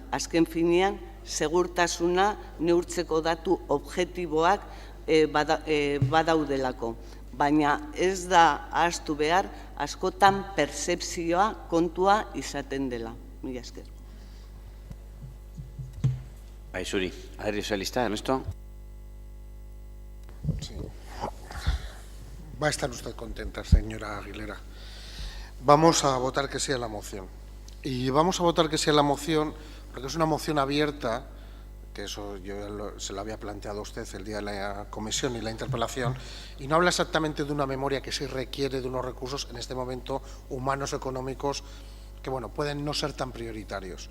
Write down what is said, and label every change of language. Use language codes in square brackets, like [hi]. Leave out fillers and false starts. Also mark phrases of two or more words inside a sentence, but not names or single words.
[eu] Azken finean, segurtasuna neurtzeko datu objektiboak badaudelako. Baina ez da ahaztu behar, askotan pertzepzioa kontua izaten dela. Mila esker. Bai, zuri. Alderdi Sozialista, Ernesto. [es] Sí. Va a estar usted contenta, señora Aguilera. Vamos a votar que sí a la moción. Y vamos a votar que sí a la moción porque es una moción abierta, que eso yo se lo había planteado a usted el día de la comisión y la interpelación, y no habla exactamente de una memoria que sí requiere de unos recursos, en este momento, humanos, económicos, que bueno, pueden no ser tan prioritarios.